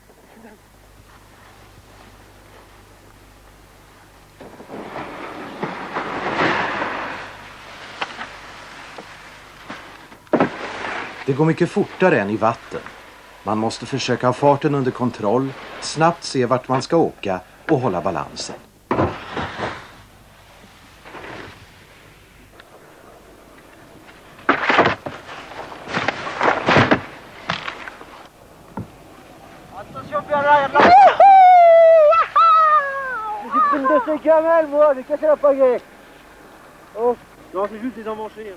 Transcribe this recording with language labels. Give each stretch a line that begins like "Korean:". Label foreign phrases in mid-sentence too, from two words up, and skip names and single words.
Swedish: Det går mycket fortare än i vatten. Man måste försöka ha farten under kontroll, snabbt se vart man ska åka och hålla balansen.
French: Attention, Bernard, il y a de la... J'ai pris de ces gamelles, moi, j'ai cassé la pagaie. Oh, non, c'est juste des emmanchés.